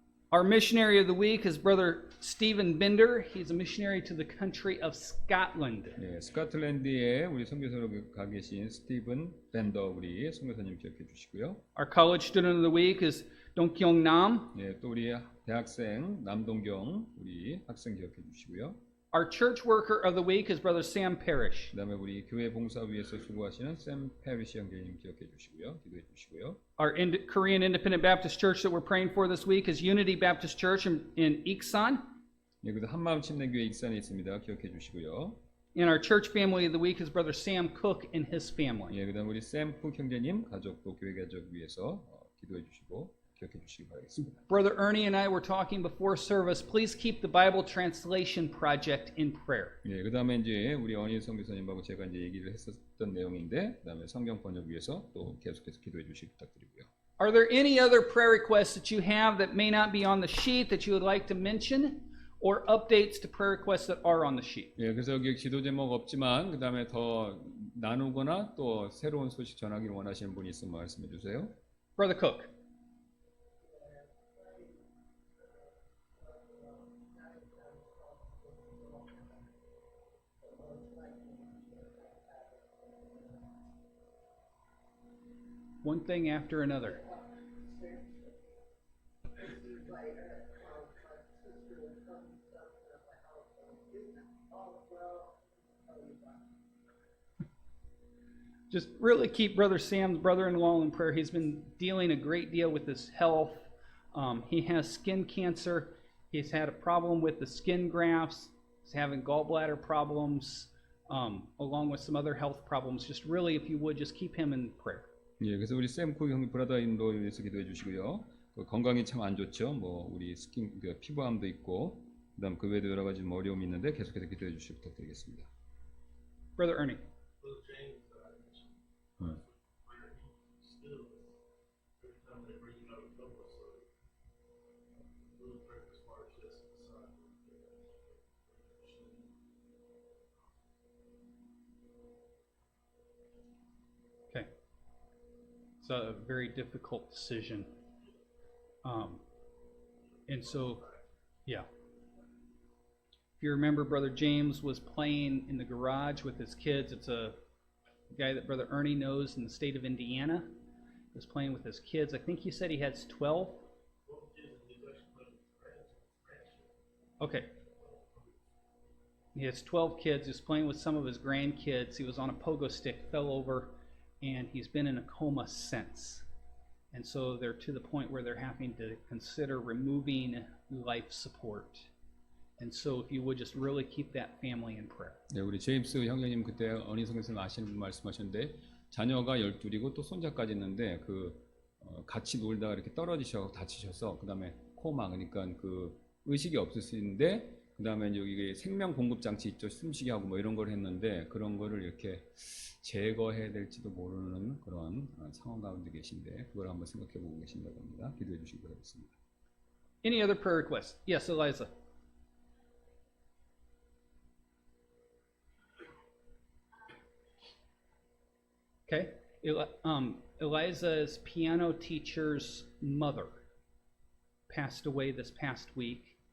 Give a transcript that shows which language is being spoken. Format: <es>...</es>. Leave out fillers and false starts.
<en>Our missionary of the week is Brother Stephen Bender. He's a missionary to the country of Scotland.</en> <ko>예, 스코틀랜드에 우리 선교사로 가 계신 스티븐 밴더 우리 선교사님 기억해 주시고요.</ko> <en>Our college student of the week is Dongkyung Nam.</en> <ko>예, 또 우리 대학생 남동경 우리 학생 기억해 주시고요.</ko> <en>Our church worker of the week is Brother Sam Parrish.</en> <ko>그다음에 우리 교회 봉사 위에서 수고하시는 샘 페리시 형제님 기억해 주시고요. 기도해 주시고요.</ko> <en>Our Korean Independent Baptist Church that we're praying for this week is Unity Baptist Church in Iksan.</en> <ko>예, 그다음 한마음 침례교회 익산에 있습니다. 기억해 주시고요.</ko> <en>And our church family of the week is Brother Sam Cook and his family.</en> <ko>예, 그다음 우리 샘 쿡 형제님 가족도 교회 가족 위해서 기도해 주시고 기억해 주시기 바라겠습니다.</ko> <en>Brother Ernie and I were talking before service. Please keep the Bible Translation Project in prayer.</en> <ko>예, 그다음에 이제 우리 언희 선교사님하고 제가 이제 얘기를 했었던 내용인데, 그다음에 성경 번역 위해서 또 계속해서 기도해 주시기 부탁드리고요.</ko> <en>Are there any other prayer requests that you have that may not be on the sheet that you would like to mention, or updates to prayer requests that are on the sheet?</en> <ko>예, 그래서 여기 기도 제목 없지만 그다음에 더 나누거나 또 새로운 소식 전하기를 원하시는 분이 있으면 말씀해 주세요.</ko> <en>Brother Cook. One thing after another. Just really keep Brother Sam's brother-in-law in prayer. He's been dealing a great deal with his health. He has skin cancer. He's had a problem with the skin grafts. He's having gallbladder problems, along with some other health problems. Just really, if you would, just keep him in prayer.</en> <ko>예, 그래서 우리 샘쿠 형 브라더인도 위해서 기도해 주시고요. 그 건강이 참 안 좋죠. 뭐 우리 스킨 그 피부암도 있고, 그다음 그 외에도 여러 가지 어려움이 있는데 계속해서 기도해 주시기 부탁드리겠습니다.</ko> <en>Brother Ernie. Brother James, still, every time they bring you out of trouble, so really pray as far as this side. Okay. It's a very difficult decision. And so, yeah. If you remember, Brother James was playing in the garage with his kids. It's a guy that Brother Ernie knows in the state of Indiana. He was playing with his kids. I think he said he has 12. Okay. He has 12 kids. He was playing with some of his grandkids. He was on a pogo stick, fell over, and he's been in a coma since. And so they're to the point where they're having to consider removing life support. And so if you would just really keep that family in prayer.</en> <ko>네, 우리 제임스 형제님 그때 언니 성교사님 아시는 분 말씀하셨는데 자녀가 12이고 또 손자까지 있는데 같이 놀다가 이렇게 떨어지셔서 다치셔서 그다음에 코마 그러니까 그 의식이 없으신데 그다음에 여기 생명 공급 장치 있죠. 숨쉬게 하고 뭐 이런 걸 했는데 그런 거를 이렇게 제거해야 될지도 모르는 그런 상황 가운데 계신데 그걸 한번 생각해 보고 계신다고 합니다. 기도해 주시기 바라겠습니다.</ko> <en>Any other prayer requests? Yes, Eliza. Okay. Eliza's piano teacher's mother passed away this past week.</en>